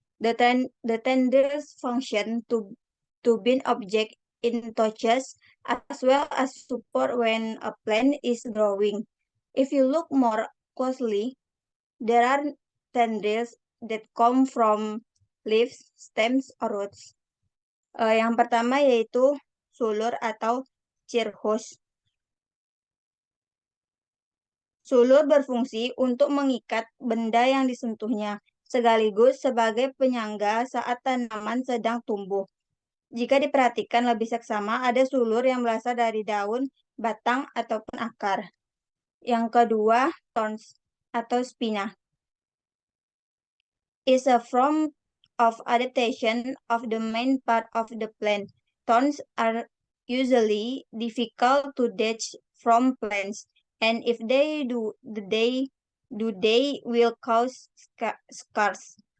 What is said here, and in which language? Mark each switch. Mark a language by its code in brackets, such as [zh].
[en] The tendrils function to bind object in touches as well as support when a plant is growing. If you look more closely, there are tendrils that come from leaves, stems, or roots. [id] Yang pertama yaitu sulur atau cirrus. Sulur berfungsi untuk mengikat benda yang disentuhnya, sekaligus sebagai penyangga saat tanaman sedang tumbuh. Jika diperhatikan lebih seksama, ada sulur yang berasal dari daun, batang, ataupun akar. Yang kedua, thorns atau spina. [en] Is a form of adaptation of the main part of the plant. Thorns are usually difficult to detach from plants, and if they do, they will cause scars.